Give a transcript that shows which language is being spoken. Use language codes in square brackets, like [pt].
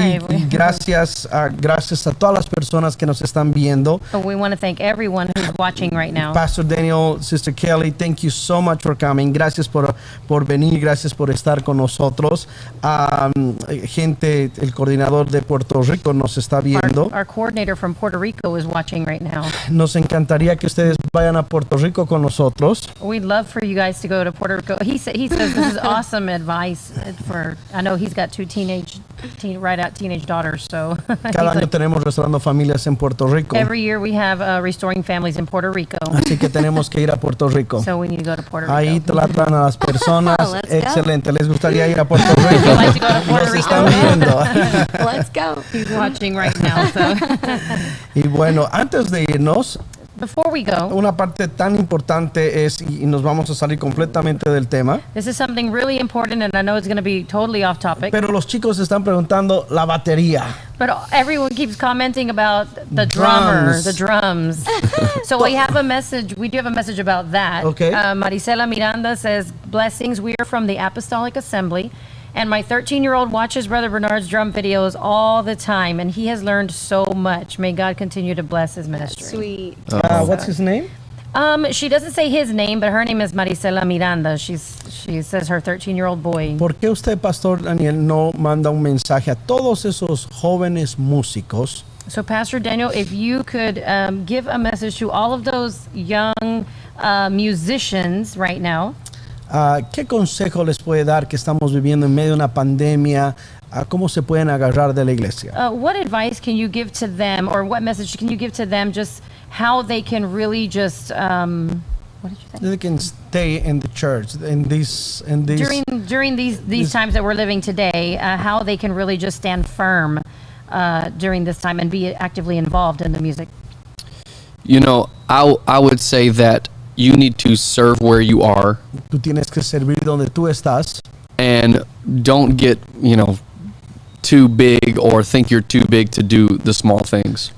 [es] Y gracias a todas las personas que nos están viendo. [en] We want to thank everyone who's watching right now. Pastor Daniel, Sister Kelly, thank you so much for coming. [es] Gracias por venir, gracias por estar con nosotros. Gente, el coordinador de Puerto Rico nos está viendo. [en] Our coordinator from Puerto Rico is watching right now. [es] Nos encantaría que ustedes vayan a Puerto Rico con nosotros. [en] We'd love for you guys to go to Puerto Rico. He says this is awesome advice for. I know he's got 2 teenage daughters, so. [es] Cada año tenemos Restaurando Familias en Puerto Rico. [en] Every year we have Restoring Families in Puerto Rico. [es] Así que tenemos que ir a Puerto Rico. [en] So we need to go to Puerto Rico. [es] Ahí tratan a las personas. Excelente. [en] Go. [es] ¿Les gustaría ir a Puerto Rico? [en] Like to go to Puerto [es] Nos [en] Rico. [es] están viendo. [en] Let's go. He's watching right now. So. [es] Y bueno, antes de irnos, [en] Before we go, [es] una parte tan importante es, y nos vamos a salir completamente del tema, [en] this is something really important, and I know it's going to be totally off topic. [es] pero los chicos están preguntando la batería. [en] But everyone keeps commenting about the drummer, the drums. So we have a message. We do have a message about that. Okay. Marisela Miranda says, "Blessings. We are from the Apostolic Assembly, and my 13-year-old watches Brother Bernard's drum videos all the time, and he has learned so much. May God continue to bless his ministry." Sweet. What's his name? She doesn't say his name, but her name is Marisela Miranda. She says her 13-year-old boy. [es] ¿Por qué usted, Pastor Daniel, no manda un mensaje a todos esos jóvenes músicos? [en] So, Pastor Daniel, if you could give a message to all of those young musicians right now. [es] ¿Qué consejo les puede dar que estamos viviendo en medio de una pandemia? a cómo se pueden agarrar de la iglesia. [en] What advice can you give to them, or what message can you give to them, just how they can really just, what did you say? They can stay in the church in these During these times that we're living today, how they can really just stand firm during this time and be actively involved in the music. You know, I would say that you need to serve where you are. [es] Tú tienes que servir donde tú estás. [en] And don't get, too big or think you're too big to do the small things.